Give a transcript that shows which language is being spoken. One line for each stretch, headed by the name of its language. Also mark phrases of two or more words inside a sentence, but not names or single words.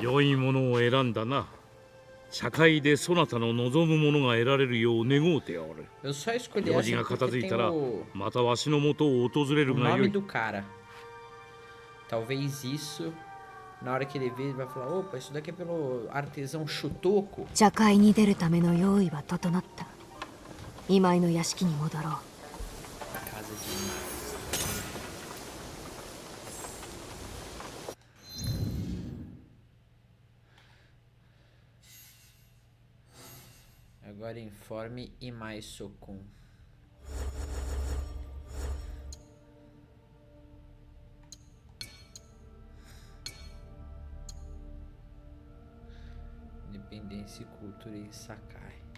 Japanese: 良いものを選んだな。社会でそなたの望むものが得られるよう願うておる。用事が片付いたらまたわしの元を訪れるがよい。
Portuguese: Talvez isso, na hora que ele ver, ele vai falar: opa, isso daqui é pelo artesão Shutoko.
Japanese: 茶会に出るための用意は整った。今井の屋敷に戻ろう。
Portuguese: Agora informe Imai Sokun. Independência e cultura em Sakai.